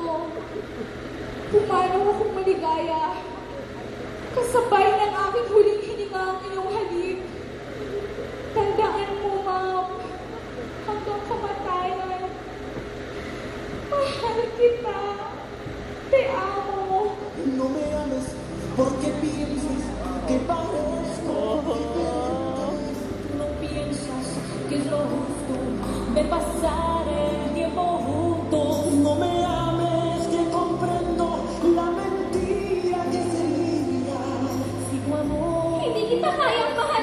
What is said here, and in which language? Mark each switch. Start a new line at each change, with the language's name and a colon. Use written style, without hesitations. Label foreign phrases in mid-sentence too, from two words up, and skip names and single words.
Filipino: Pumanaw akong maligaya. Kasabay ng aking huling hininga ang iyong halik. Tandaan mo, Ma'am, hanggang kamatayan. Mahal kita.
Spanish: Te amo. No me ames porque piensas que parezco diferente. No piensas que es lo justo de pasar el tiempo juntos. No me ames que comprendo la mentira que sería. Si tu amor
Filipino: hindi kita kayang